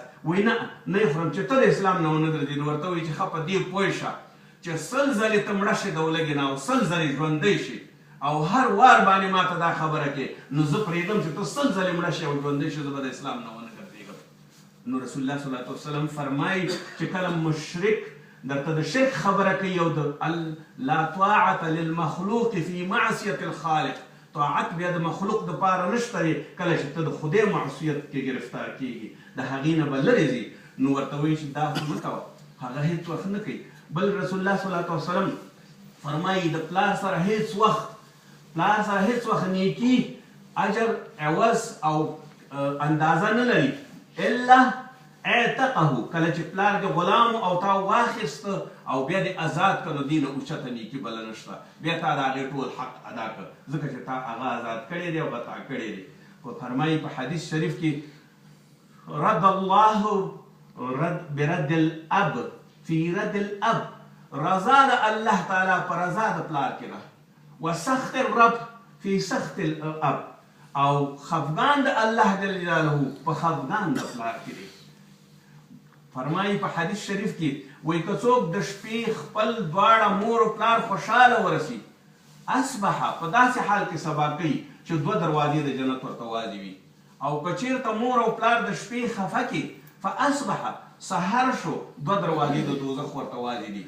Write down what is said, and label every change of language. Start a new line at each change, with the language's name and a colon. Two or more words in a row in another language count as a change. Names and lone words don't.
Pashto: وایي نه نه یې خورم چې ته د اسلام نه ونه ګرځې. نو ورته وایي چې ښه په دې پوه شه چې 100 ځلې ته مړه شې د ولږې نه او 100 ځلې ژوندی شي او هر وار باندې ما ته دا خبره کوې، نو زه پرېږدم چې ته 100 ځلې مړه شې او ژوندی شې، زه به د اسلام نه ونه ګرځېږم. نو
Arabic: رسول الله صلی الله علیه وسلم
Pashto: فرمایي چې کله مشرک درته د شرک خبره کوي او د
Arabic: لا طاعة للمخلوق فی معصیة الخالق،
Pashto: طاعت بیا د مخلوق دپاره نشته دی کله چې ته د خدای معصیت کې گرفتار کېږي، د هغې نه به لرې ځي. نو ورته وایي چې دا خو مه کوه، هغه هېڅ وخت نه کوي. بل
Arabic: رسول الله صلی الله علیه وسلم
Pashto: فرمایي د پلار سره هېڅ وخت نیکي اجر عوض او اندازه نه لري
Arabic: الا اعتقه،
Pashto: کله چې پلار د غلام او تا واخیسته او بیا دې آزاد کړه، دې نه اوچته نیکي بله نشته، بیا تا د هغې ټول حق ادا کړه ځکه چې تا هغه آزاد کړی دی او غطا کړی دی. فرمایي په حدیث شریف کې
Arabic: رد الله برد الاب فی رد الاب،
Pashto: رضا د الله تعالی په رضا د پلار کې ده،
Arabic: وسخط الرب فی سخط الاب،
Pashto: او خفګان د الله جل جلاله په خفګان د پلار کې دی. فرمایي په حدیث شریف کې وایي که څوک د شپې خپل دواړه مور او پلار خوشحاله ورسي، اصبح په داسې حال کې سبا کوي چې 2 دروازې د جنت ورته واضح وي، او که چېرته مور او پلار د شپې خفه کړي فاصبح سحر شو دوه دروازې د دوزخ ورته والي دي.